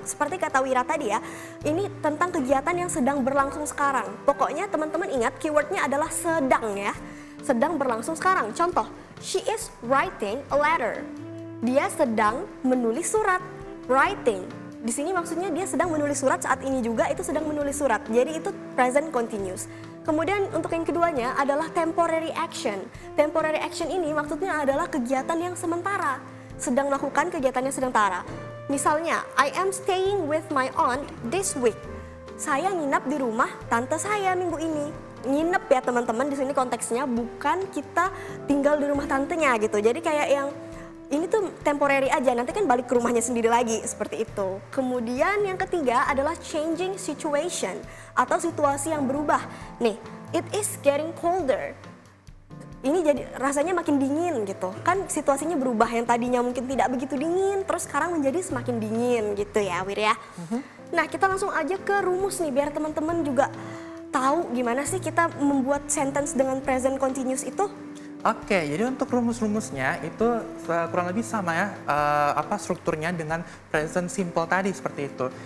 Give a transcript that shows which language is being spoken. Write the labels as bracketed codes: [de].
[id] Seperti kata Wira tadi ya, ini tentang kegiatan yang sedang berlangsung sekarang. Pokoknya teman-teman ingat keywordnya adalah sedang ya. Sedang berlangsung sekarang. Contoh, [en] she is writing a letter. [id] Dia sedang menulis surat. Writing. Di sini maksudnya dia sedang menulis surat, saat ini juga itu sedang menulis surat. Jadi itu present continuous. Kemudian untuk yang keduanya adalah temporary action. Temporary action ini maksudnya adalah kegiatan yang sementara. Sedang melakukan kegiatan yang sementara. Misalnya, [en] I am staying with my aunt this week. [id] Saya nginap di rumah tante saya minggu ini. Nginep ya teman-teman, di sini konteksnya bukan kita tinggal di rumah tantenya gitu. Jadi kayak yang ini tuh temporary aja, nanti kan balik ke rumahnya sendiri lagi, seperti itu. Kemudian yang ketiga adalah changing situation, atau situasi yang berubah. [en] Nih, it is getting colder. [id] Ini jadi rasanya makin dingin gitu. Kan situasinya berubah, yang tadinya mungkin tidak begitu dingin, terus sekarang menjadi semakin dingin gitu ya, Wir ya. Nah, kita langsung aja ke rumus nih, biar teman-teman juga tahu gimana sih kita membuat sentence dengan present continuous itu. Oke, jadi untuk rumus-rumusnya itu kurang lebih sama ya, strukturnya dengan present simple tadi seperti itu.